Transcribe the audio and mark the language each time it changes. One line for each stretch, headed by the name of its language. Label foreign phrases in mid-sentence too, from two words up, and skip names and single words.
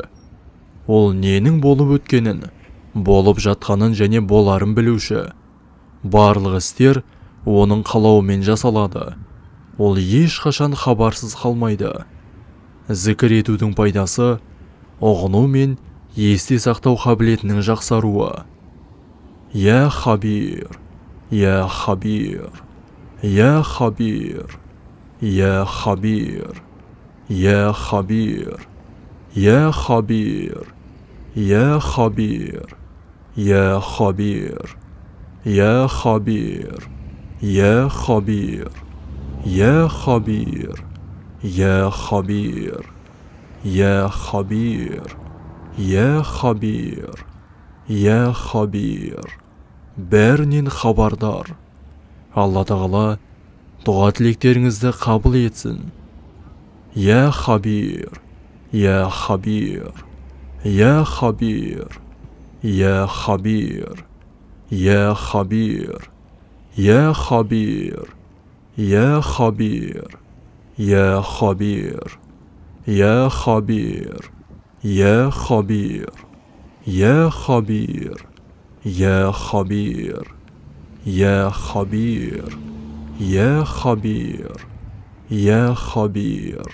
Kazakh: Ол ненің болып өткенін, болып жатқанын және боларын білуші. Барлық істер оның қалауымен жасалады. Ол ешқашан хабарсыз қалмайды. Зікір етудің пайдасы ұғыну мен есте сақтау қабілетінің жақсаруы.
Arabic: يا خبير، يا خبير، يا خبير، يا خبير، يا خبير، يا خبير، يا خبير، يا خبير، يا خبير، يا خبير، يا خبير، يا خبير، يا خبير، يا خبير، يا خبير.
Kazakh: Бәрінен хабардар. Алла Тағала дұға тілектеріңізді қабыл етсін.
Arabic: يا خبير، يا خبير، يا خبير، يا خبير، يا خبير، يا خبير، يا خبير، يا خبير، يا خبير، يا خبير، يا خبير، يا خبير، يا خبير، يا خبير، يا خبير.